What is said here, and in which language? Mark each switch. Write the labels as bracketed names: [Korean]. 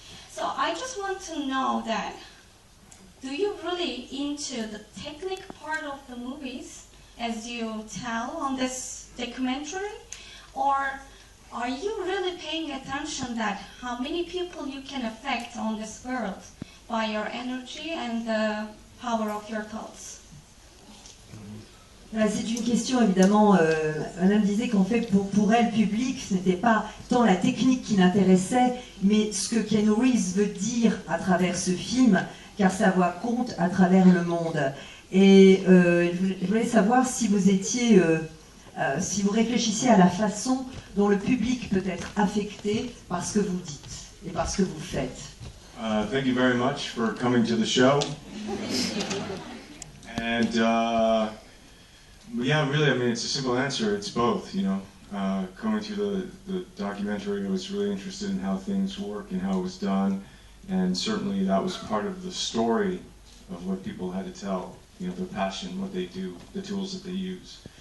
[English] So I just want to know that, do you really into the technique part of the movies as you tell on this documentary, or are you really paying attention that how many people you can affect on this world by your energy and the power of your thoughts? [French] C'est une question évidemment, Madame disait qu'en fait pour elle, public, ce n'était pas tant la technique qui l'intéressait, mais ce que Keanu Reeves veut dire à travers ce film, car sa voix compte à travers le monde. Et je voulais savoir si vous étiez, si vous réfléchissiez à la façon dont le public peut être affecté par ce que vous dites et par ce que vous faites. [English] Thank you very much for coming to the show. And yeah, really, I mean, it's a simple answer. It's both, you know. Coming to the documentary, I was really interested in how things work and how it was done. And certainly that was part of the story of what people had to tell, you know, their passion, what they do, the tools that they use.